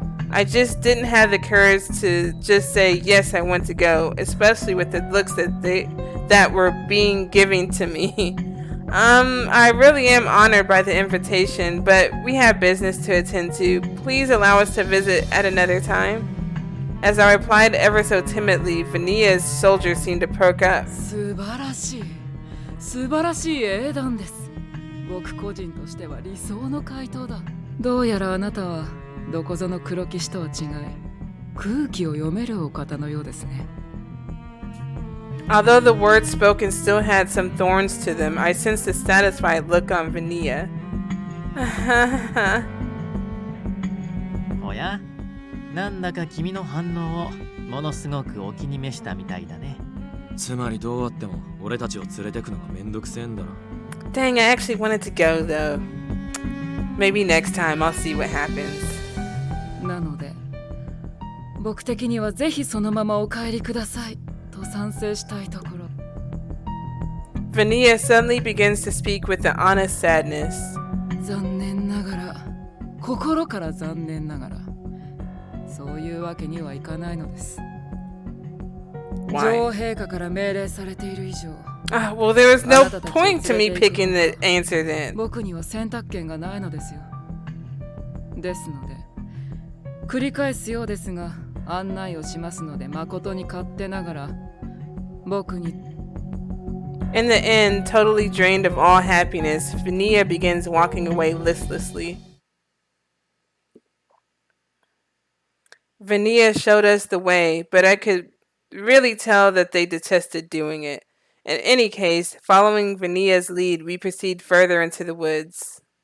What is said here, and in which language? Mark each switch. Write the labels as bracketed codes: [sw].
[en] I just didn't have the courage to just say, yes, I want to go, especially with the looks that were being given to me. I really am honored by the invitation, but we have business to attend to. Please allow us to visit at another time. As I replied ever so timidly, Vania's soldiers seemed to perk up. [ja] 素晴らしい。素晴らしい英断です。僕個人としては理想の回答だ。どうやらあなたはどこぞの黒騎士とは違い、空気を読めるお方のようですね。 [en] Although the words spoken still had some thorns to them, I sensed a satisfied look on Vania. [ja] おや、なんだか君の反応をものすごくお気に召したみたいだね。つまりどうあっても俺たちを連れてくのがめんどくせえんだろ。 [en] Dang, I actually wanted to go though. Maybe next time I'll see what happens. [ja] なので、僕的にはぜひそのままお帰りくださいと賛成したいところ。 [en] Vania suddenly begins to speak with an honest sadness. [ja] 残念ながら、心から残念ながら、そういうわけにはいかないのです。女 [en] Why? [ja] 王陛下から命令されている以上、 [en] Well, there was no point to me picking the answer then. [ja] 僕には選択権がないのですよ。ですので、繰り返すようですが、案内をしますので、誠に勝手ながら、僕に [en] In the end, totally drained of all happiness, Vania begins walking away listlessly. Vania showed us the way, but I could really tell that they detested doing it. In any case, following Vania's lead, we proceed further into the woods.